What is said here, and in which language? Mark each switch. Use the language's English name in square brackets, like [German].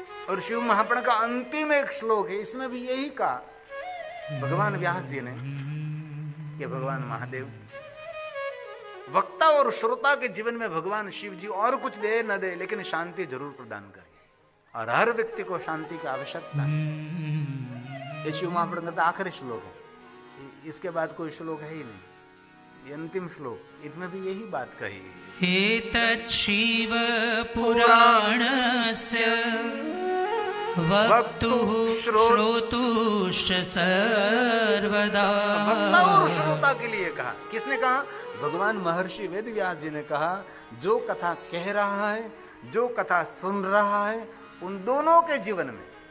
[Hindi] और शिव महापुराण का अंतिम एक श्लोक है, इसमें भी यही कहा भगवान व्यास जी ने कि भगवान महादेव वक्ता और श्रोता के जीवन में भगवान शिव जी और कुछ दे न दे, लेकिन शांति जरूर प्रदान करें। और हर व्यक्ति को शांति की आवश्यकता है। ये शिव महापुराण का आखिरी श्लोक है, इसके बाद कोई श्लोक है ही नहीं, ये अंतिम श्लोक, इसमें भी यही बात कही। [Sanskrit] एतत् शिव पुराणस्य वक्तुः श्रोतुश्च सर्वदा। [Hindi] वक्ता और श्रोता के लिए कहा, किसने कहा? भगवान महर्षि वेद व्यास जी ने कहा, जो कथा कह रहा है, जो कथा सुन रहा है, उन दोनों के जीवन में।